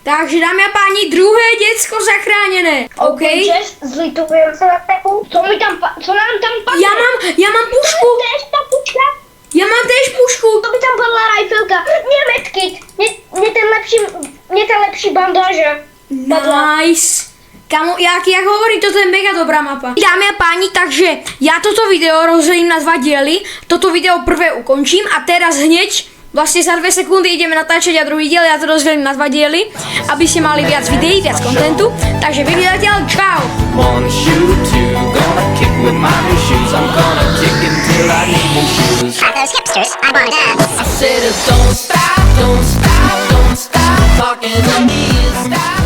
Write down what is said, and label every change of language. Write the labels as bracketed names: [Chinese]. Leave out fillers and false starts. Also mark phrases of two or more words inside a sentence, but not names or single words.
[Czech] Takže dámy a páni, druhé děcko zachráněné. OK. Zlitujem se na tepu. Co nám tam padne? Já mám pušku. Též ta puška. Já mám též pušku. To by tam padla riflka. Mě medkit. Mě ten lepší bandáže. Nice. Kamo, jak hovorí, toto je mega dobrá mapa. Dámy a páni, takže já toto video rozdělím na 2 diely. [Slovak] Toto video prvé ukončím a teraz hneď vlastně za 2 sekundy ideme natáčet a [Czech] druhý díl, já to rozdělím [Slovak] na 2 diely, aby si mali viac videí, viac kontentu. Takže vyhľadateľ, čau! [English] One shoe, two, gonna kick with my new shoes. I'm gonna kick until I need new shoes. Are those hipsters? I want up. I said, don't stop talking to me. Stop